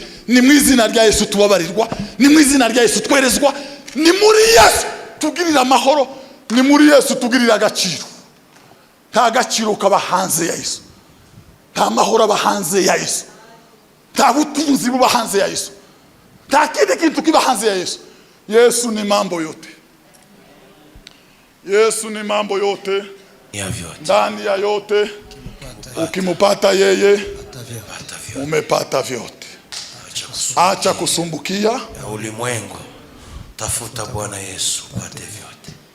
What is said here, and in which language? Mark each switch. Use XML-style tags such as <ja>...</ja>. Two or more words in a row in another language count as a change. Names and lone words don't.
<rw>Ni mu izina rya Yesu tubabarirwa, ni mu izina rya Yesu twerezwa, ni muri Yesu tugirira amahoro, ni muri Yesu tugirira agaciro. Nta gaciro kaba hanze ya Yesu, nta mahoro aba hanze ya Yesu, nta butunzi buba hanze ya Yesu, nta kindi kintu kiba hanze ya Yesu.</rw> <sw>Yesu ni mambo yote, Yesu ni mambo yote, ndani ya yote. Ukimupata yeye umepata vyote. Acha kusumbukia ya ulimwengu, tafuta Bwana Yesu upate vyote.</sw>